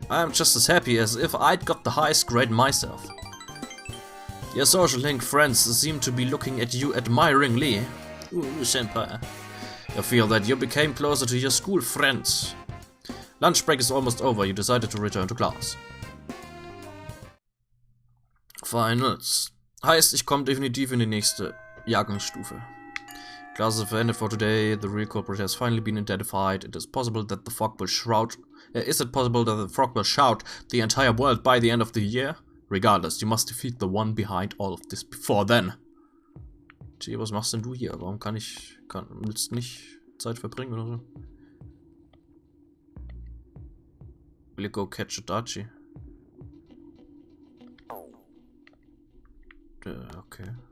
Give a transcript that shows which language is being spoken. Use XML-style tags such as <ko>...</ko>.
<en>I'm just as happy as if I'd got the highest grade myself. Your social link friends seem to be looking at you admiringly. Ooh, senpai. I feel that you became closer to your school friends. Lunch break is almost over. You decided to return to class. Finals.</en> <de>Heißt, ich komme definitiv in die nächste Jahrgangsstufe.</de> <en>Class is ended for today. The real culprit has finally been identified. It is possible that the fog will shroud. Is it possible that the frog will shout the entire world by the end of the year? Regardless, you must defeat the one behind all of this before then.</en> <de>Gee, was machst denn du hier? Warum willst du nicht Zeit verbringen oder so?</de> <en>Will you go catch Adachi? Okay.</en>